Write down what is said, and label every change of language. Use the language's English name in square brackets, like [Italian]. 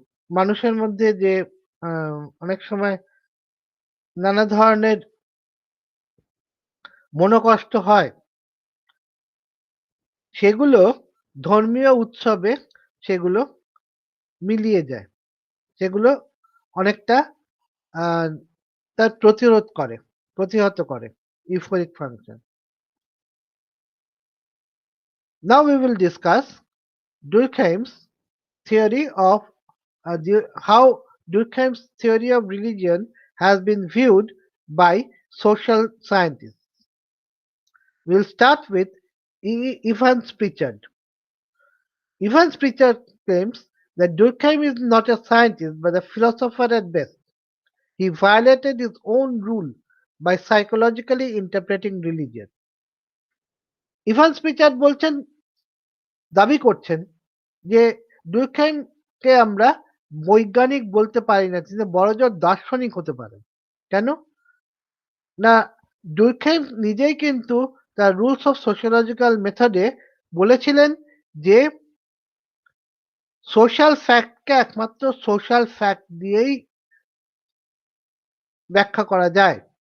[Bangla] মানুষের মধ্যে যে অনেক সময় নানা ধরনের মনোকষ্ট হয়, সেগুলো ধর্মীয় উৎসবে সেগুলো মিলিয়ে যায়, সেগুলো অনেকটা তার প্রতিহত করে euphoric function. [English] Now we will discuss Durkheim's theory of how Durkheim's theory of religion has been viewed by social scientists. We'll start with Evans Pritchard. Evans Pritchard claims that Durkheim is not a scientist but a philosopher at best. He violated his own rule by psychologically interpreting religion. [Bangla] Evans পিচার্ড বলছেন, দাবি করছেন যে ডুরখাইমকে আমরা বৈজ্ঞানিক বলতে পারি না, তিনি বড়জোর দার্শনিক হতে পারেন। কেন? না, ডুরখাইম নিজেই কিন্তু তার রুলস অফ সোশিওলজিক্যাল মেথডে বলেছিলেন যে সোশ্যাল ফ্যাক্টকে একমাত্র সোশ্যাল ফ্যাক্ট দিয়েই ব্যাখ্যা করা যায়।